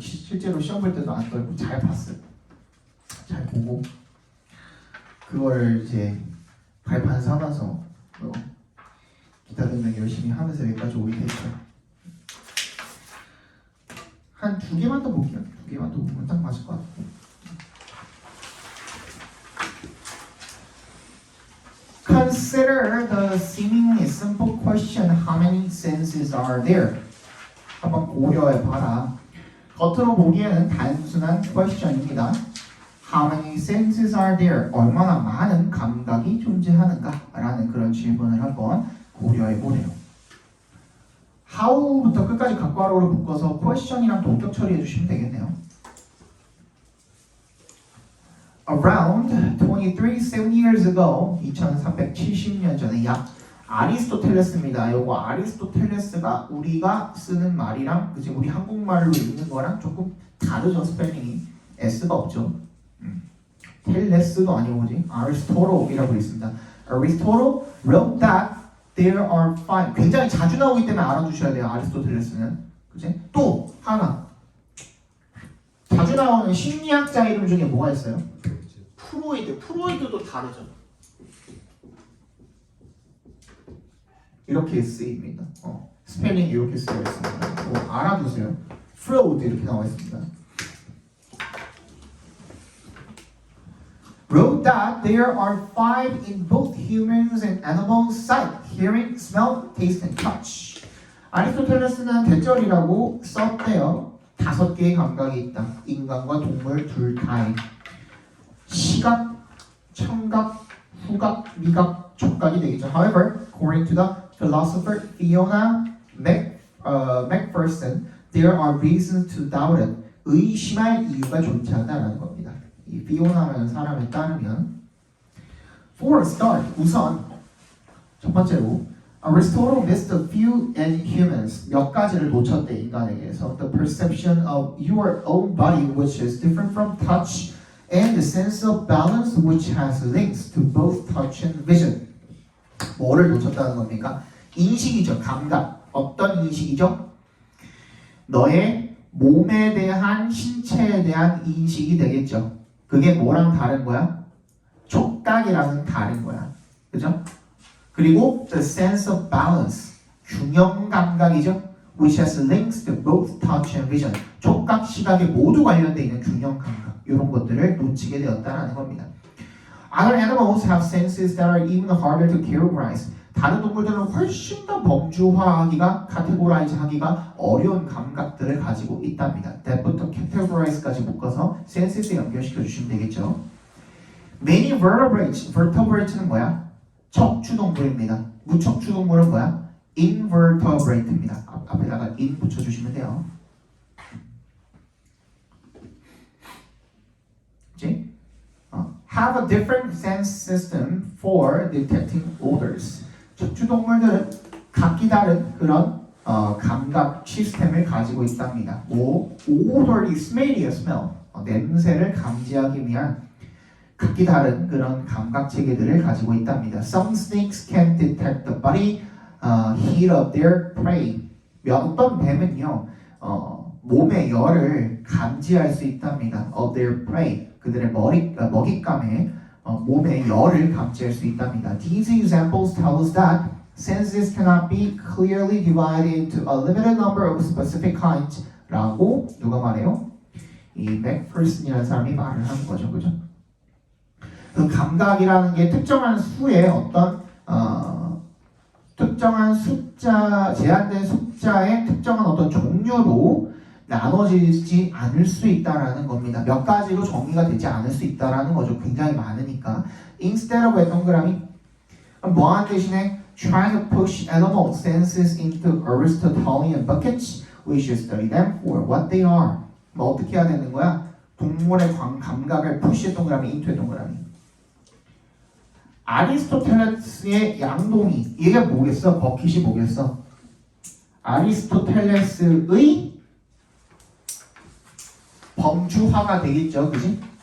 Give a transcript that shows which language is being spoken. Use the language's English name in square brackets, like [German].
[Korean] 실제로 시험 볼 때도 안 떨고 잘 봤어요. 잘 보고 그걸 이제 발판 삼아서 기타 등등 열심히 하면서 여기까지 오게 됐어요. 한 2개만 더 볼게요. 2개만 더 보면 딱 맞을 것 같고. [English] Consider the seemingly simple question, how many senses are there? [Korean] 한번 고려해봐라. 겉으로 보기에는 단순한 question입니다. [English] How many senses are there? [Korean] 얼마나 많은 감각이 존재하는가? 라는 그런 질문을 한번 고려해보래요. How부터 끝까지 각괄호를 묶어서 question이랑 동격 처리해주시면 되겠네요. [English] Around 23 years ago, [Korean] 2370년 전에 약 아리스토텔레스입니다. 요거 아리스토텔레스가 우리가 쓰는 말이랑 그치 우리 한국말로 읽는 거랑 조금 다르죠. 스펠링이 S가 없죠. 텔레스도 아니고 뭐지? 아리스토로이라고 있습니다. [English] Aristotle wrote that there are five. [Korean] 굉장히 자주 나오기 때문에 알아두셔야 돼요. 아리스토텔레스는. 그치? 또 하나 자주 나오는 심리학자 이름 중에 뭐가 있어요? 프로이드도 다르죠. 이렇게 쓰입니다. 스펠링이 이렇게 쓰여 있습니다. 알아두세요. 프로이드 이렇게 나와 있습니다. [English] Wrote that there are five in both humans and animals: sight, hearing, smell, taste, and touch. [Korean] 아리스토텔레스는 대절이라고 썼대요. 5개의 감각이 있다. 인간과 동물 둘 다에. 시각, 청각, 후각, 미각, 촉각이 되겠죠. [English] However, according to the philosopher Fiona McPherson, there are reasons to doubt it. [Korean] 의심할 이유가 존재한다라는 겁니다. 이 피오나라는 사람에 따르면 [English] For a start, [Korean] 우선 첫 번째로 [English] Aristotle missed a few in humans. [Korean] 몇 가지를 놓쳤대 인간에게서. [English] The perception of your own body, which is different from touch and the sense of balance which has links to both touch and vision. [Korean] 뭐를 놓쳤다는 겁니까? 인식이죠. 감각. 어떤 인식이죠? 너의 몸에 대한 신체에 대한 인식이 되겠죠. 그게 뭐랑 다른 거야? 촉각이랑은 다른 거야. 그죠? 그리고 [English] the sense of balance. [Korean] 균형 감각이죠. [English] which has links to both touch and vision. [Korean] 촉각, 시각에 모두 관련되어 있는 균형 감각. 이런 것들을 놓치게 되었다라는 겁니다. [English] Other animals have senses that are even harder to categorize. [Korean] 다른 동물들은 훨씬 더 범주화하기가, categorize 하기가 어려운 감각들을 가지고 있답니다. that부터 categorize까지 묶어서 senses에 연결시켜 주시면 되겠죠. Many vertebrate는 뭐야? 척추동물입니다. 무척추동물은 뭐야? invertebrate입니다. 앞에다가 in 붙여주시면 돼요. 그치? [English] Have a different sense system for detecting odors. [Korean] 척추동물들은 각기 다른 그런 감각 시스템을 가지고 있답니다. [English] odor is smelly smell. [Korean] 냄새를 감지하기 위한 각기 다른 그런 감각 체계들을 가지고 있답니다. [English] Some snakes can detect the body heat of their prey. [Korean] 어떤 뱀은요, 몸의 열을 감지할 수 있답니다. [English] Of their prey. [Korean] 그들의 먹잇감의 몸의 열을 감지할 수 있답니다. [English] These examples tell us that senses cannot be clearly divided into a limited number of specific kinds. [Korean] 라고 누가 말해요? 이 맥퍼슨이라는 사람이 말을 하는 거죠, 그죠? 그 감각이라는 게 특정한 수의 어떤 특정한 숫자, 제한된 숫자의 특정한 어떤 종류로 나눠지지 않을 수 있다라는 겁니다. 몇 가지로 정의가 되지 않을 수 있다라는 거죠. 굉장히 많으니까. [English] Instead of [Korean] 동그라미 뭐하는 대신에 [English] trying to push animal senses into Aristotelian buckets, we should study them for what they are. [Korean] 뭐 어떻게 해야 되는 거야? 동물의 감각을 push 동그라미, into 동그라미. 아리스토텔레스의 양동이 이게 뭐겠어? 버킷이 뭐겠어? 아리스토텔레스의 범주화가 되겠죠, 그지?